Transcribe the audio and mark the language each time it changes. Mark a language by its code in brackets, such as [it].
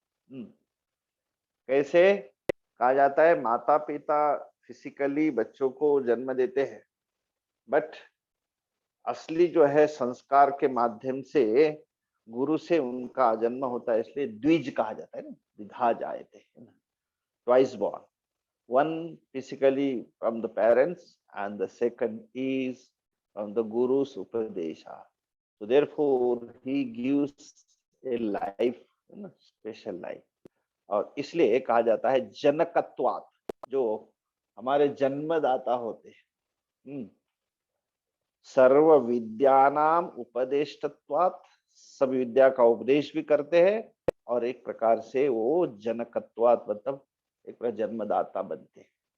[hi] कैसे कहा जाता है, माता पिता फिजिकली बच्चों को जन्म देते हैं, बट असली जो है संस्कार के माध्यम से गुरु से उनका जन्म होता है, इसलिए द्विज कहा जाता है ना, विधा जायते, [en] Twice born, one physically from the parents and the second is from the guru's upadesha. So therefore he gives a life, special life. [hi] और इसलिए कहा जाता है जनकत्वात्, जो हमारे जन्मदाता होते हैं। [sa] सर्व विद्यानाम उपदेशत्वात्, [hi] सभी विद्या का उपदेश भी करते हैं, और एक प्रकार से वो जनकत्वात् मतलब एक प्रकार जन्मदाता बनते हैं।